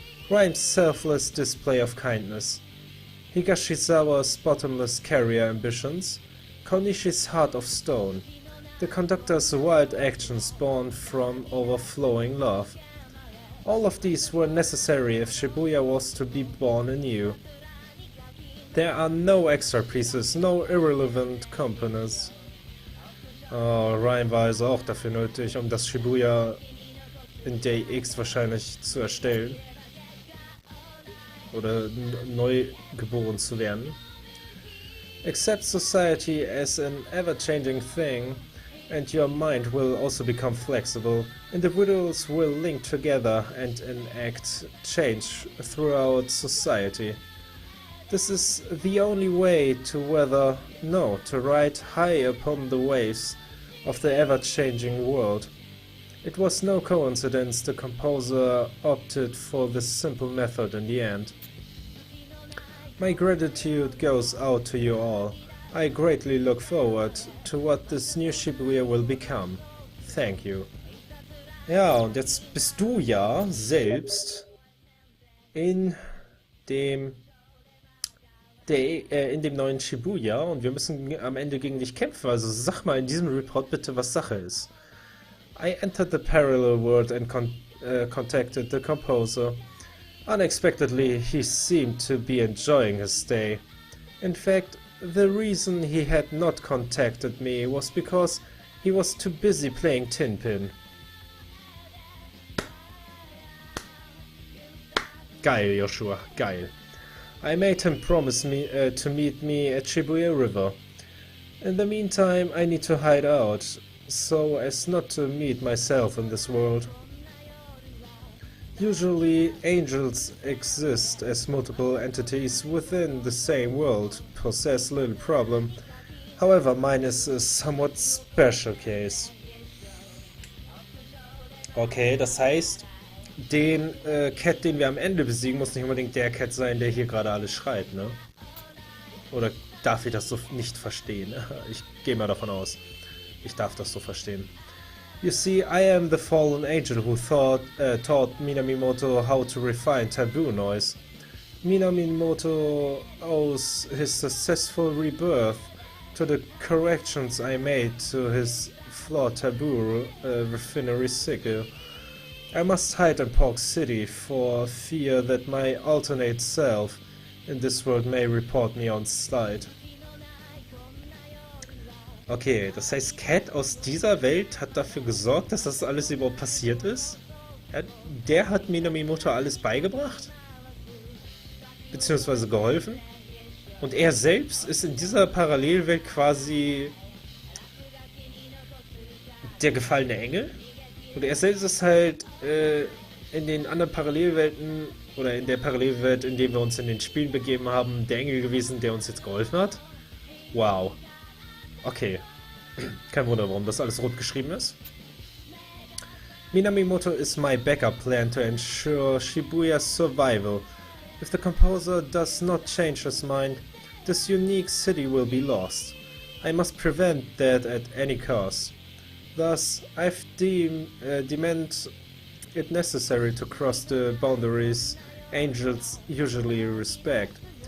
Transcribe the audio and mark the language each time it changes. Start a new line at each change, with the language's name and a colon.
English: Rhyme's selfless display of kindness, Higashizawa's bottomless carrier ambitions, Konishi's heart of stone, the conductor's wild actions born from overflowing love. All of these were necessary if Shibuya was to be born anew. There are no extra pieces, no irrelevant components.
German: Rhyme war also auch dafür nötig, um das Shibuya in Day X wahrscheinlich zu erstellen. Oder neu geboren zu werden.
English: Accept society as an ever-changing thing, and your mind will also become flexible. Individuals will link together and enact change throughout society. This is the only way to ride high upon the waves of the ever-changing world. It was no coincidence the composer opted for this simple method in the end. My gratitude goes out to you all. I greatly look forward to what this new Shibuya will become. Thank you.
German: Ja, und jetzt bist du ja selbst in dem in dem neuen Shibuya und wir müssen am Ende gegen dich kämpfen. Also sag mal in diesem Report bitte, was Sache ist.
English: I entered the parallel world and contacted the composer. Unexpectedly, he seemed to be enjoying his stay. In fact, the reason he had not contacted me was because he was too busy playing Tinpin.
German: Geil, Joshua, geil.
English: I made him promise me to meet me at Shibuya River. In the meantime, I need to hide out, so as not to meet myself in this world. Usually, angels exist as multiple entities within the same world, possess little problem. However, mine is a somewhat special case.
German: Okay, das heißt, den Cat, den wir am Ende besiegen, muss nicht unbedingt der Cat sein, der hier gerade alles schreit, ne? Oder darf ich das so nicht verstehen? Ich gehe mal davon aus, ich darf das so verstehen.
English: You see, I am the fallen angel who taught Minamimoto how to refine taboo noise. Minamimoto owes his successful rebirth to the corrections I made to his flawed taboo refinery sickle. I must hide in Pork City for fear that my alternate self in this world may report me on sight.
German: Okay, das heißt, Cat aus dieser Welt hat dafür gesorgt, dass das alles überhaupt passiert ist? Der hat Minamimoto alles beigebracht? Beziehungsweise geholfen? Und er selbst ist in dieser Parallelwelt quasi der gefallene Engel? Und er selbst ist halt in den anderen Parallelwelten oder in der Parallelwelt, in der wir uns in den Spielen begeben haben, der Engel gewesen, der uns jetzt geholfen hat? Wow. Okay. Kein Wunder, warum das alles rot geschrieben ist.
English: Minamimoto is my backup plan to ensure Shibuya's survival. If the composer does not change his mind, this unique city will be lost. I must prevent that at any cost. Thus, I've deemed it necessary to cross the boundaries angels usually respect.